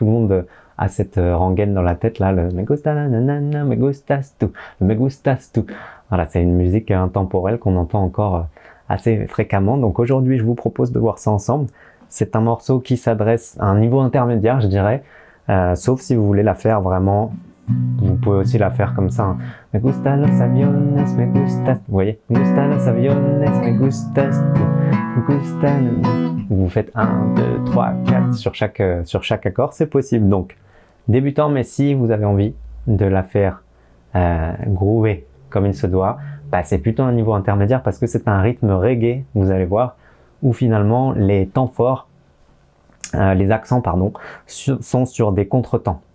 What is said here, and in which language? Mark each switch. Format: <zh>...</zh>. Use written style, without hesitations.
<fr>Tout le monde a cette rengaine dans la tête là, le</fr> <es>Me gusta nanana, me gustas tu,</es> <fr>me gustas tu. Voilà, c'est une musique intemporelle qu'on entend encore assez fréquemment. Donc aujourd'hui je vous propose de voir ça ensemble. C'est un morceau qui s'adresse à un niveau intermédiaire, je dirais, sauf si vous voulez la faire vraiment, vous pouvez aussi la faire comme ça, hein.</fr> <es>Me gusta los aviones, me gustas,</es> <fr>vous voyez,</fr> <es>me gusta los aviones, me gustas, me gusta.</es> <fr>Vous faites 1, 2, 3, 4 sur chaque accord, c'est possible. Donc débutant, mais si vous avez envie de la faire groover comme il se doit, c'est plutôt un niveau intermédiaire parce que c'est un rythme reggae, vous allez voir, où finalement les temps forts, les accents pardon, sont sur des contretemps.</fr>